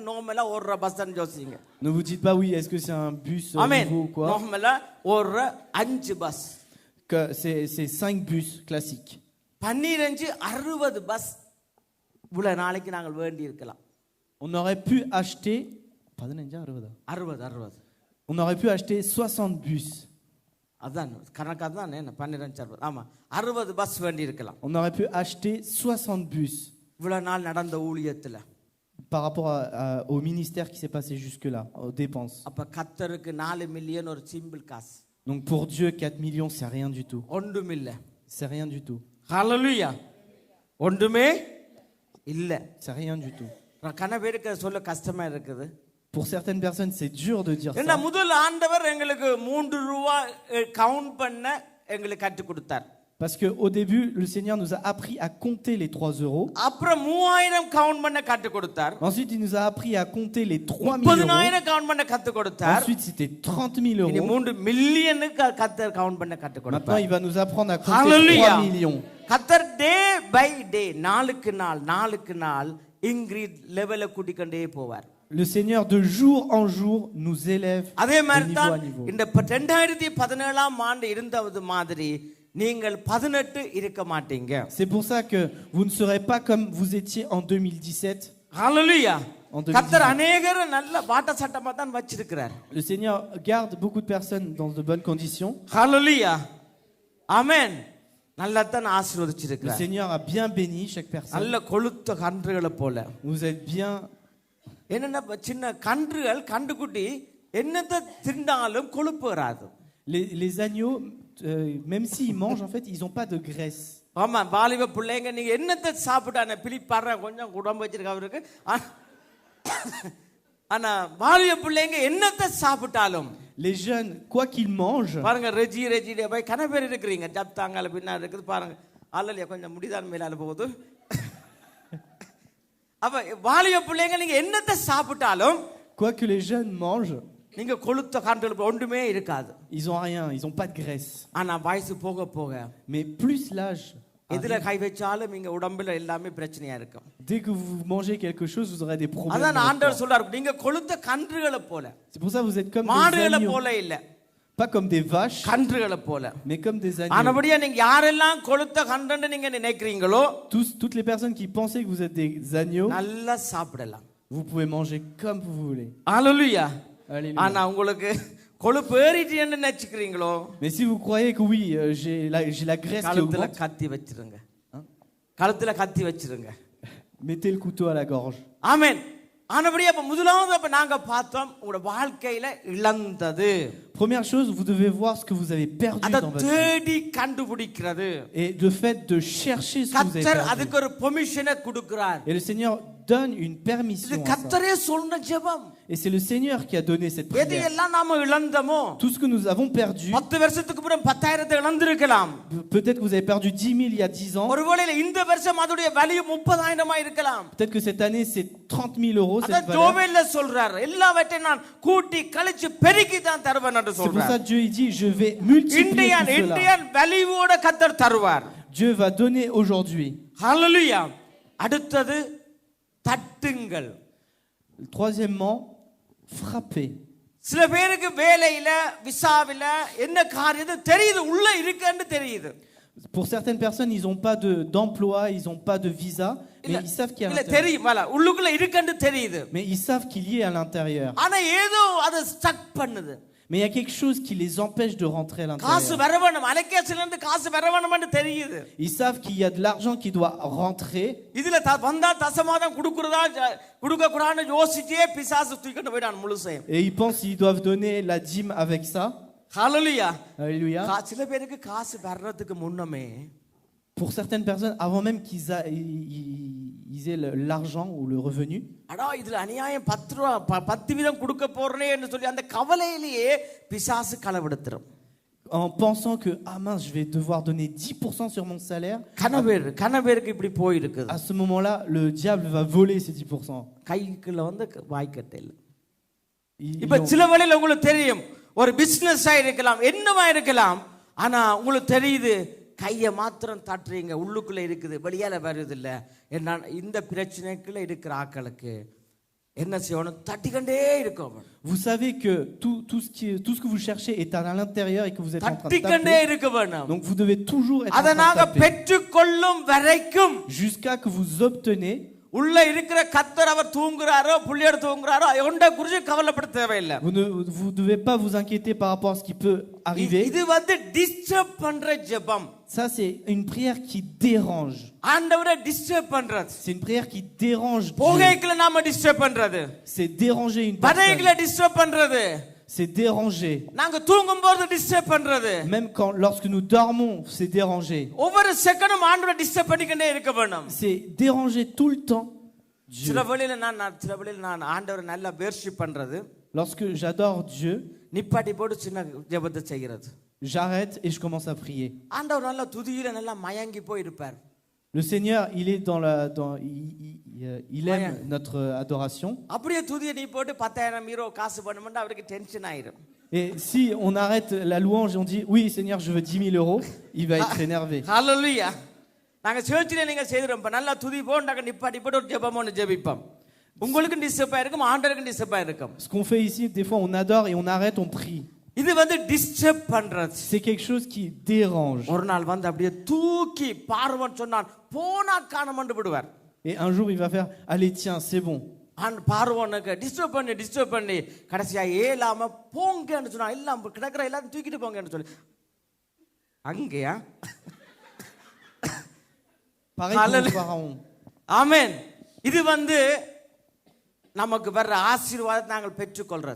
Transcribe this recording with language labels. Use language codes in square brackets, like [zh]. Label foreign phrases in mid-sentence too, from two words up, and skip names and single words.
[ta] நார்மலா ஓடுற பஸ்ஸான்னு யோசிங்க. [fr] Ne vous dites pas oui, est-ce que c'est un bus nouveau ou quoi? [ta] நார்மலா ஓடுற 5 பஸ். [fr] Que c'est 5 bus classiques. [ta] 12-60 பஸ் இவ்வளவு நாளைக்கு நாங்கள் வேண்டி இருக்கலாம். [fr] On aurait pu acheter 60. On aurait pu acheter 60 bus. [ta] அதான் கணக்கா தான் என்ன 12-60. ஆமா 60 பஸ் வேண்டி இருக்கலாம். [fr] On aurait pu acheter 60 bus. [ta] இவ்வளவு நாள் நடந்த ஊழியத்துல [fr] par rapport au ministère qui s'est passé jusque-là, aux dépenses. [ta] அப்ப கர்த்தருக்கு 4 மில்லியன் ஒரு சிம்பிள் காசு. [fr] Donc pour Dieu, 4 millions, c'est rien du tout. [ta] ஒன்றும் இல்ல. [fr] C'est rien du tout. [ta] ஹalleluya. ஒன்றுமே இல்ல. [fr] C'est rien du tout. [ta] கன பேருக்கு சொல்ல கஷ்டமா இருக்குது. [fr] Pour certaines personnes, c'est dur de dire [ta] என்ன [fr] ça. [ta] முதல் ஆண்டவர் எங்களுக்கு 3 ரூபாய் கவுண்ட் பண்ண எங்களுக்கு கற்றுக் கொடுத்தார். [fr] Parce qu'au début, le Seigneur nous a appris à compter les 3 euros. [ta] அப்புறம் 3000 கவுண்ட் பண்ண கற்றுக் கொடுத்தார். [fr] Ensuite, il nous a appris à compter les 3000 euros. [ta] 30000 கவுண்ட் பண்ண கற்றுக் கொடுத்தார். [fr] Ensuite, c'était 30 000 [ta] இனி [fr] euros. [ta] 3 மில்லியனுக்கு கர்த்தர் கவுண்ட் பண்ண கற்றுக் [fr] Maintenant, [ta] கொடுத்தார். [fr] il va nous apprendre à compter Hallelujah. 3 millions. [ta] கர்த்தர் [en] day by day [ta] நாளுக்கு நாள் இன்கிரீஸ் லெவலை கூட்டிக்கொண்டே போவார். [fr] Le Seigneur de jour en jour nous élève [ta] அதே [fr] de [ta] மாதிரி [fr] niveau [ta] தான் [fr] à niveau. [ta] இந்த 2017 ஆண்டு இருந்தது மாதிரி நீங்கள் 18 இருக்க மாட்டீங்க. [fr] C'est pour ça que vous ne serez pas comme vous étiez en 2017. [ta] ஹalleluya. [fr] En 2018. [ta] கர்த்தர் அநேகரை நல்ல வாட்ட சட்டமா தான் வச்சிருக்கிறார். [fr] Le Seigneur garde beaucoup de personnes dans de bonnes conditions. [ta] ஹalleluya. ஆமென். நல்லா தான் [fr] Le [ta] ஆசீர்வதிச்சிருக்கிறார். [fr] Seigneur a bien béni chaque personne. [ta] நல்ல கொழுத்த கன்றுகளை போல. [fr] Vous êtes bien. [ta] என்னன்னா சின்ன கன்றுகள் கண்டுக்குட்டி என்னத்தை திண்டாலும் கொழுப்பு வராது. [fr] Les agneaux, même s'ils mangent, en fait, ils n'ont pas de graisse. [ta] ஆமா வாலிப பிள்ளைங்க நீங்க என்னத்தை சாப்பிட்டானே பிலிப்பாடுற கொஞ்சம் உடம்பு வச்சிருக்க அவருக்கு. ஆனா வாலிப பிள்ளைங்க என்னத்தை சாப்பிட்டாலும் [fr] Les jeunes, quoi qu'ils mangent, [ta] பாருங்க ரெஜி போய் கன பேர் இருக்கிறீங்க ஜப்தாங்கால பின்னாடி இருக்குது பாருங்க. அல்லலையா கொஞ்சம் முடிதான் மேலால போகுது. அப்ப வாலிப பிள்ளைங்க நீங்க என்னத்தை சாப்பிட்டாலும் [fr] quoi que les jeunes mangent, [ta] நீங்க கொழுத்த கன்றுகள் ஒன்றுமே இருக்காது. [fr] ils ont rien, ils n'ont pas de graisse. [ta] ஆனா வயசு போக போக [fr] Mais plus l'âge, [ta] எதுல கை வச்சாலும் இங்க உடம்புல எல்லாமே பிரச்சனையா இருக்கும். [fr] dès que vous mangez quelque chose, vous aurez des problèmes. [ta] அதான் [fr] dans votre [ta] ஆண்டவர் [fr] corps. [ta] சொல்றாரு நீங்க கொழுத்த கன்றுகளை போல. [fr] C'est pour ça que vous êtes comme des [ta] மாடுகளை [fr] agneaux. [ta] போல இல்ல. [fr] Pas comme des vaches, [ta] கன்றுகளை போல. [fr] mais comme des agneaux. [ta] ஆனபடியா நீங்க யாரெல்லாம் கொழுத்த கன்றுன்னு நீங்க நினைக்கிறீங்களோ [fr] Toutes les personnes qui pensaient que vous êtes des agneaux, [ta] நல்லா சாப்பிடலாம். [fr] vous pouvez manger comme vous voulez. [ta] ஹalleluya. [fr] Alléluia. [ta] ஆனா உங்களுக்கு கொழுப்பு ஏறிட்டேன்னு நினைச்சுக்கிறீங்களோ [fr] Mais si vous croyez que oui, j'ai la graisse qui [ta] கழுத்துல [fr] augmente, [ta] கத்தி வச்சிருங்க. கழுத்துல கத்தி வச்சிருங்க. [fr] mettez le couteau à la gorge. [ta] ஆமென். ஆனபடியா அப்ப முதலாவது அப்ப நாங்க பார்த்தோம் உங்களோட வாழ்க்கையில இழந்தது. [fr] Première chose, vous devez voir ce que vous avez perdu [ta] அத [fr] dans votre vie. [ta] தேடி கண்டுபிடிக்கிறது. [fr] Et le fait de chercher ce que vous avez [ta] கர்த்தர் [fr] perdu. [ta] அதுக்கு ஒரு பெர்மிஷனை கொடுக்கிறார். [fr] Et le Seigneur donne une [ta] இது [fr] permission à ça. [ta] கர்த்தரே சொன்ன ஜெபம். [fr] Et c'est le Seigneur qui a donné cette [ta] எது [fr] prière. [ta] எல்லாம் நாம இழந்தமோ [fr] Tout ce que nous avons perdu, [ta] 10 வருஷத்துக்கு அப்புறம் 10000 இழந்திருக்கலாம். [fr] peut-être que vous avez perdu 10 000 il y a 10 ans. [ta] ஒருவேளை இந்த வருஷம் அதோட வேல்யூ 30000 இருக்கலாம். [fr] Peut-être que cette année, c'est 30 000 euros, cette [ta] அத [fr] valeur. [ta] ஜோவேல்ல சொல்றார் எல்லாவற்றையும் நான் கூட்டி கழிச்சு பெருக்கி தான் தருவேன் என்று [fr] C'est pour [ta] சொல்றார். [fr] ça que Dieu il dit, je vais multiplier tout cela. [ta] இந்தியன் வேல்யூவோட கர்த்தர் தருவார். [fr] Dieu va donner aujourd'hui. [ta] ஹalleluya. அடுத்தது தட்டுங்கள். [fr] Troisièmement, frappez. [ta] சில பேருக்கு வேலையில விசாவில என்ன காரியம் தெரியுது, உள்ள இருக்குன்னு தெரியுது. [fr] Pour certaines personnes, ils n'ont pas d'emploi, ils n'ont pas de visa, mais ils savent qu'il y a à [ta] இல்ல [fr] l'intérieur. [ta] தெரியுமல உள்ளுக்குள்ள இருக்குன்னு தெரியுது. [fr] Mais ils savent qu'il y est à l'intérieur. [ta] ஆனா ஏதோ அது ஸ்டக் பண்ணுது. [fr] Mais il y a quelque chose qui les empêche de rentrer à [ta] காசு [fr] l'intérieur. [ta] வரவேணும், அலகேஷன்ல இருந்து காசு வரவேணும்னு தெரியுது. [fr] Ils savent qu'il y a de l'argent qui doit rentrer. [ta] இதுல வந்தா தசமாதம் கொடுக்கறதா கொடுக்க கூடாதுன்னு யோசிச்சே பிசாசு தூக்கிட்டு போய்டான் முழுசையும். [fr] Et ils pensent qu'ils doivent donner la dîme avec ça. [ta] ஹalleluya. [fr] Alléluia. [ta] சில பேருக்கு காசு வர்றதுக்கு முன்னமே [fr] Pour certaines personnes, avant même qu'ils aient l'argent ou le revenu, [ta] அடா இதுல அநியாயம் 10 ரூபாய் 10 வீதம் கொடுக்க போறனே என்று சொல்லி அந்த கவலையிலேயே பிசாசு களவெடுத்துரும். [fr] en pensant que ah mince, je vais devoir donner 10% sur mon salaire. [ta] கனவேருக்கு இப்படி போய் இருக்குது. [fr] À ce moment-là, le diable va voler ces 10%. [ta] கைக்குள்ள வந்து வாய்க்கட்டையில். [fr] Ils [ta] இப்ப [fr] ont- [ta] சில வேளையில உங்களுக்கு தெரியும், ஒரு பிசினஸா இருக்கலாம், என்னவா இருக்கலாம், ஆனா உங்களுக்கு தெரியுது கையை மாத்திரம் தட்டுறீங்க, உள்ளுக்குள்ள இருக்குது, வெளியால வருது இல்ல. என்ன இந்த பிரச்சனைக்குள்ள இருக்கிற ஆட்களுக்கு என்ன செய்யணும், தட்டிக்கண்டே இருக்கும். [fr] Vous savez que tout ce que vous cherchez est à l'intérieur et que vous êtes en train de [ta] தட்டிக்கண்டே [fr] taper. [ta] இருக்க வேணும். [fr] Donc vous devez toujours être en [ta] அதை [fr] train de [ta] நாங்க [fr] taper [ta] பெற்றுக்கொள்ளும் வரைக்கும் [fr] jusqu'à que vous obtenez. [ta] உள்ள இருக்கிற கத்தர் அவர் தூங்குறாரோ புள்ளியோட தூங்குறாரோ ஒன்றை குறித்து கவலைப்பட தேவையில்லை. [fr] Vous devez pas vous inquiéter par rapport à ce qui peut arriver. [ta] இது வந்து டிஸ்டர்ப் பண்ற ஜெபம். [fr] Ça, c'est une prière qui dérange. [ta] ஆண்டவரை டிஸ்டர்ப் பண்றது. [fr] C'est une prière qui dérange Dieu. [ta] போகைக்குள்ள நாம டிஸ்டர்ப் பண்றது. [fr] C'est déranger une personne. [ta] படைக்குள்ள டிஸ்டர்ப் பண்றது. [fr] C'est déranger. [ta] நாங்க தூங்கும்போது டிஸ்டர்ப் பண்றது. [fr] Même lorsque nous dormons, c'est déranger. [ta] ஒவ்வொரு செகண்டும் ஆண்டவரை டிஸ்டர்ப் பண்ணிக்கிட்டே இருக்க வேணும். [fr] C'est déranger tout le temps Dieu. [ta] சில வேளையில நான் ஆண்டவரை நல்லா வேர்ஷிப் பண்றது. [fr] Lorsque j'adore Dieu, [ta] நிப்பாட்டி போட்டு சின்ன ஜெபத்தை செய்கிறது. [fr] j'arrête et je commence à prier. [ta] ஆண்டவர் நல்லா துதியில நல்லா மயங்கி போய் இருப்பார். [fr] Le Seigneur, il est il aime notre adoration. [ta] அப்படியே துதியை நீ போட்டு 10,000 யூரோ காசு பண்ணும்போது அவருக்கு டென்ஷன் ஆயிடும். [fr] Et si on arrête la louange et on dit oui Seigneur, je veux 10 000 euros, il va être énervé. [ta] ஹalleluya. நாங்க சர்ச்சிலே நீங்க செய்றோம், நல்லா துதி போண்டாக்க நிப்பாட்டி போட்டு ஒரு ஜெபம் ஒன்னு ஜெபிப்போம். உங்களுக்கு டிஸ்டர்ப் ஆயிருக்கும், ஆண்டவருக்கு டிஸ்டர்ப் ஆயிருக்கும். [fr] Ce qu'on fait ici, des fois on adore et on arrête, on prie. [ta] இது வந்து டிஸ்டர்ப் பண்றது. [fr] C'est quelque chose qui dérange. [ta] ஒரு நாள் வந்து அப்படியே தூக்கி பார்வன் சொன்னான், போனா காணமண்டு விடுவார். [fr] Et un jour il va faire allez tiens, c'est bon. [ta] பார்வனுக்கு டிஸ்டர்ப் பண்ணி கடைசியா ஏலாம போங்கன்னு சொன்னா, எல்லாம் கிடக்குற எல்லாரும் தூக்கிட்டு போங்கன்னு சொல்லி அங்கேயா. [fr] Pareil pour le pharaon. [ta] ஆமென். இது வந்து நமக்கு வர்ற ஆசீர்வாதத்தை நாங்கள் பெற்றுக்கொள்றது.